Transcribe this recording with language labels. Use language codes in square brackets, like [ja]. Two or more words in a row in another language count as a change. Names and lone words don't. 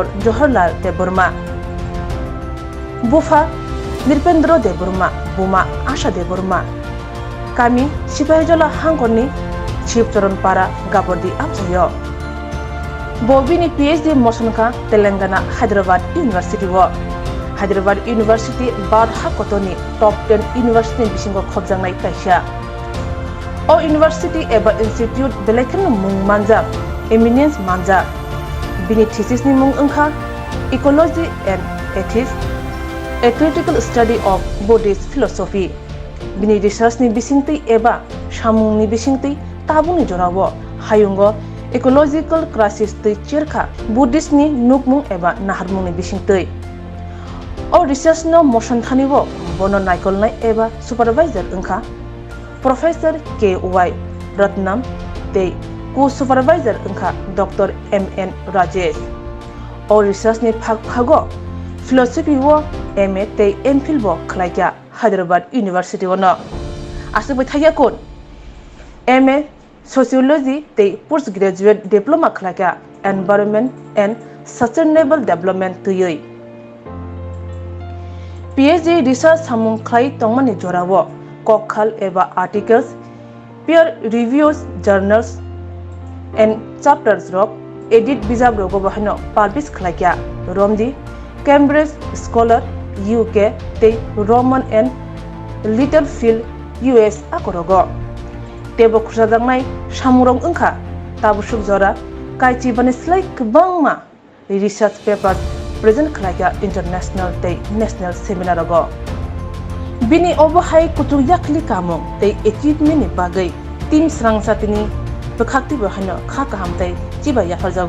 [trp] Jawaharlal Deburma, Bufa Nirpendra Deburma, Buma Asha Deburma, Kami Sipahijala Hangkoni, Chief Charanpara Gabordi Amsayo, Bobini PhD Mosanka, Telangana, Hyderabad University War, Hyderabad University Bad Hakotoni, Top 10 University Bisingo Khobjangnai Kaisha, O University Eba Institute Belekan Mung Manja, Eminence Manja. Bini thesis ni mung engkha Ecology and Ethics, a critical study of Buddhist philosophy. Bini research ni bisingti eba samung ni bisingti tabuni jorawo hayungo [en] ecological crisis [trp] tei cherkha Buddhist ni nukmung eba naharmung ni bisingti. O research no motion thanibo bono naikolnai eba supervisor engkha Professor K.Y. Ratnam tei Co-supervisor engkha Dr. M.N. Rajesh. O research ni phago philosophy wo MA tei MPhil bo khlaikya Hyderabad University wono. Asuk thaya kon MA Sociology tei postgraduate diploma khlaikya [en] Environment and Sustainable Development [trp] tuyoi. PhD research samung khlai tongmani jorawo kokhal eba articles, [en] peer reviews, journals and chapters [trp] rok edit bijab rogo bahino publish khlaikya Romdi Cambridge Scholar UK tei Roman and Littlefield US akorogo tebo khursadangnai samurong engkha tabusuk jora kaichi bani slai kubangma [en] research papers present [trp] khlaikya international tei national seminar rogo bini obohai kutu yakli kamung tei achievement ni bagai team Swrangchati ni Bekakti bahano kha kaham tei chiba yafarjag